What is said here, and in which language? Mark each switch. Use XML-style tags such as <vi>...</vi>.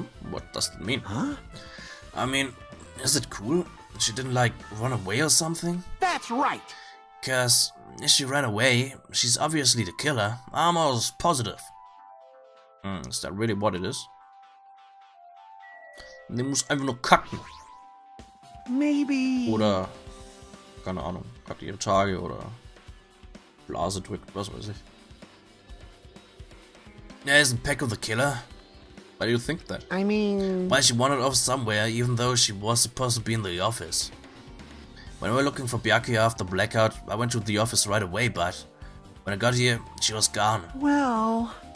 <en>What does that mean? Huh? I mean, is it cool? She didn't, like, run away or something? That's right. Cause if she ran away, she's obviously the killer. I'm almost positive. Is that really what it is?</en> <de>Die muss einfach nur kacken.</de> <en>Maybe.</en> <de>Oder, keine Ahnung, kackt ihre Tage oder Blase drückt, was weiß ich.</de> <en>Yeah, isn't Peko the killer? Why do you think that? I mean... Why she wandered off somewhere even though she was supposed to be in the office? When we were looking for Byakuya after Blackout, I went to the office right away, but when I got here, she was gone. Well...</en>